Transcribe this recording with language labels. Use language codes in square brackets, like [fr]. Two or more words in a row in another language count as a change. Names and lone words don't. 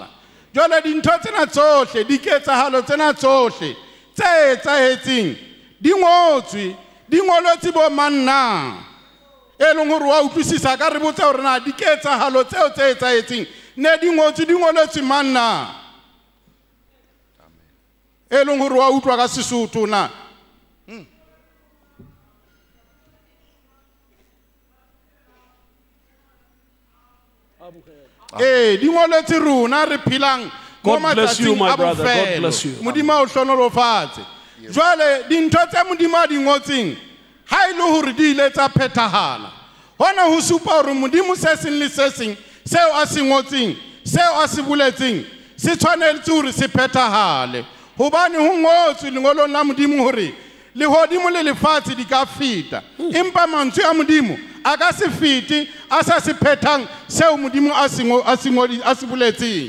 [st] Jwale dintho tsena tsohle di ketsahalo tsena tsohle tse etsahetseng di ngotswe, di ngolotse bo manna e leng hore wa utlwisisa ka re botsa hore na di ketsahalo tseo tse etsahetseng ne di ngolotse manna e leng hore wa utlwa ka Sesotho na. Di ngolotse rona re phelang. [en] God bless you, my brother. God bless you. [st] Modimo o hlonolofatse. Jwale dintho tse Modimo a di ngotseng ha ile hore di ile tsa phethahala, hona ho supa hore Modimo se seng le se seng seo a se ngotseng, seo a se buletseng se tshwanetse hore se phethahale. Hobane ho ngotswe lengolong la Modimo hore lehodimo le lefatshe di ka feta, empa mantswe a Modimo a ka se fete a sa se phethang seo Modimo a se buletseng.